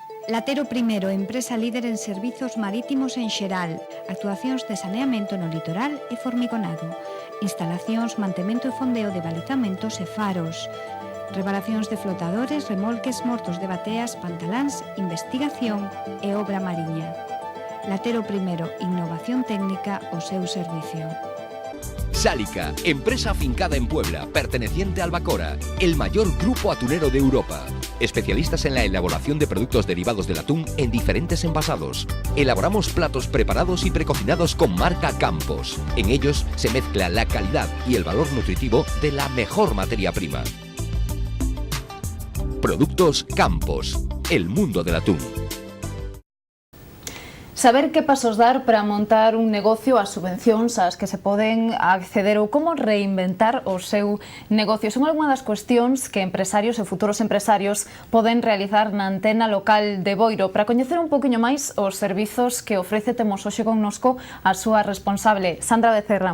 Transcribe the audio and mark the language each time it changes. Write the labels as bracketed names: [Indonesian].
[Galician] Latero Primero, empresa líder en servizos marítimos en xeral, actuacións de saneamento no litoral e formigonado, instalacións, mantemento e fondeo de balizamentos e faros, reparacións de flotadores, remolques, mortos de bateas, pantaláns, investigación e obra mariña. Latero Primero, innovación técnica ao seu servicio. [Spanish] Sálica, empresa afincada en Puebla, perteneciente a Albacora, el mayor grupo atunero de Europa. Especialistas en la elaboración de productos derivados del atún en diferentes envasados. Elaboramos platos preparados y precocinados con marca Campos. En ellos se mezcla la calidad y el valor nutritivo de la mejor materia prima. Productos Campos, el mundo del atún. [Galician] Saber que pasos dar para montar un negocio, as subvencións ás que se poden acceder ou como reinventar o seu negocio son algunha das cuestións que empresarios e futuros empresarios poden realizar na antena local de Boiro. Para coñecer un poquinho máis os servizos que ofrece, temos hoxe connosco a súa responsable, Sandra Becerra.